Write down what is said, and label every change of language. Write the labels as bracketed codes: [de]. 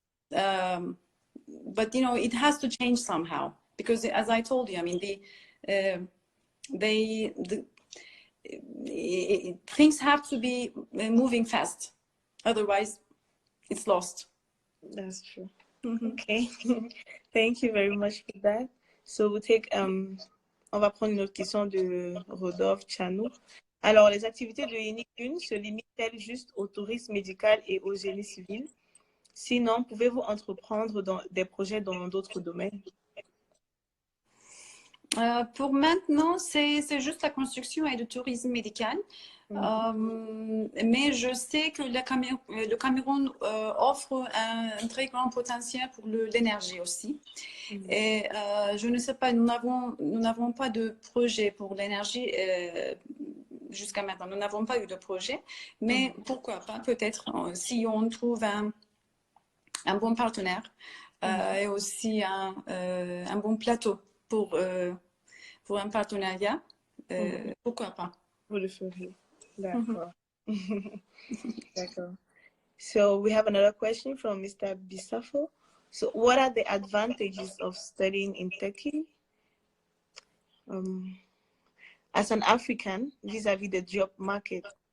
[en] But you know, it has to change somehow because, as I told you, I mean, things have to be moving fast, otherwise it's lost. That's true. Okay. Thank you very much for that. So we'll take [fr] on va prendre une autre question de Rodolphe Chanou. Alors, les activités de Yeni-Gun se limitent-elles juste au tourisme médical et au génie civil? Sinon, pouvez-vous entreprendre des projets dans d'autres domaines? Pour maintenant, c'est juste la construction et le tourisme médical. Mais je sais que le Cameroun offre un très grand potentiel pour l'énergie aussi. Et je ne sais pas, nous n'avons pas de projet pour l'énergie jusqu'à maintenant. Nous n'avons pas eu de projet, mais pourquoi pas, peut-être, si on trouve un bon partenaire et aussi un bon plateau pour un partenariat, pourquoi pas. Vous le ferez. D'accord. D'accord. [en] So we have another question from Mr. Bisafo. So what are the advantages of studying in Turkey as an African vis-a-vis the job market?